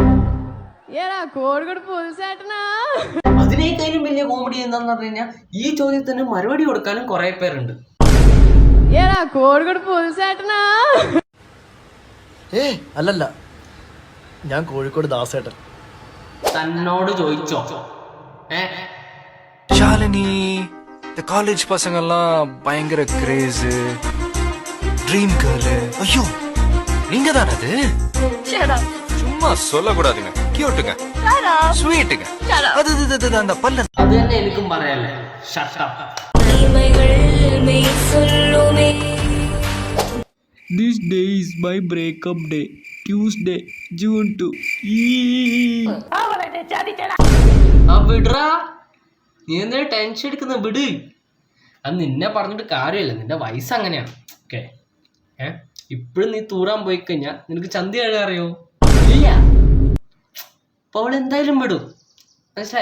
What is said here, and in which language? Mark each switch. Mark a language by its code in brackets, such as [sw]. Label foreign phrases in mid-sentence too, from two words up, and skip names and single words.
[ml] അതിനേക്കാളും വലിയ കോമഡി എന്താന്ന് പറഞ്ഞു കഴിഞ്ഞാൽ ഈ ചോദ്യത്തിന് മറുപടി കൊടുക്കാനും കുറെ പേരുണ്ട്. അല്ലല്ല, ഞാൻ കോഴിക്കോട് ദാസേട്ടൻ. തന്നോട് ചോദിച്ചോ? ശാലിനി, [ta] இந்த காலேஜ் பசங்கெல்லாம் பயங்கர கிரேஸ், [en] dream girl. [ta] ஐயோ, நீங்க தானே அது? சும்மா சொல்லக்கூடாதுங்க, கியூட்டுங்க, ஸ்வீட்டுங்க. அது அந்த பல்ல. [ml] അത് തന്നെ എനിക്കും പറയാല്ലേ. [en] shut up. This day is my breakup day. Tuesday, June 2. [ml] വിടറാ, നീ എന്താ ടെൻഷൻ എടുക്കുന്ന? വിട്. അത് നിന്നെ പറഞ്ഞിട്ട് കാര്യമില്ല, നിന്റെ വയസ്സ് അങ്ങനെയാണ്. ഓക്കെ, ഇപ്പോഴും നീ തൂറാൻ പോയി കഴിഞ്ഞാൽ നിനക്ക് ചന്തി എഴുതാൻ അറിയോ? ഇല്ല. അപ്പൊ അവൾ എന്തായാലും വിടും, മനസ്സിലായ?